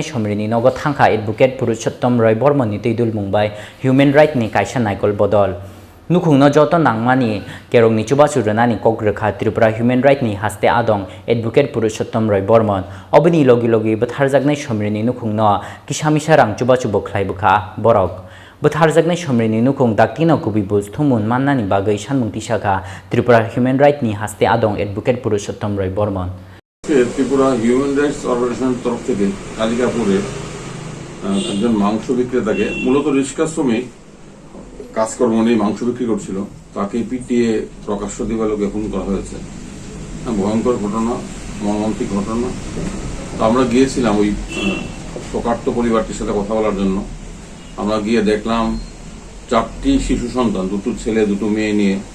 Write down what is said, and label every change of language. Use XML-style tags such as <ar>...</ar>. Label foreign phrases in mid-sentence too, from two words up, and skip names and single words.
<trp>Samrini Nogo Thangkha Advocate Purushottom Roy Bormoni Teidul Mungbai Human Right ni Kaisa Naikol Bodol Nukhungno Jotto Nangmani Kerongni Chuba Churana Kokrekha Tripura Human Right ni Haste Adong Advocate Purushottom Roy Bormon Obini Logi Logi Butharjaknai Samrini Nukhungno Kisamisarang Chuba Chubo Khlaibukha Borok Butharjaknai Samrini Nukhung Daktino Kubibus Thumun Mannani Bagai Shanmungti Shaka Tripura Human Right ni Haste Adong Advocate Purushottom Roy Bormon</trp> <bn>Tripura Human Rights Organization তরফ থেকে কালিকাপুরে একজন মাংস বিক্রেতাকে মূলত রিক্সা শ্রমিক কাজকর্ম নিয়ে মাংস বিক্রি করছিল তাকে পিটিয়ে প্রকাশ্য দিবালোকে খুন করা হয়েছে ভয়ঙ্কর ঘটনা মর্মান্তিক ঘটনা আমরা গিয়েছিলাম ওই শোকার্ত পরিবারটির সাথে কথা বলার জন্য আমরা গিয়ে দেখলাম 4টি শিশু সন্তান দুটো ছেলে দুটো মেয়ে নিয়ে</bn>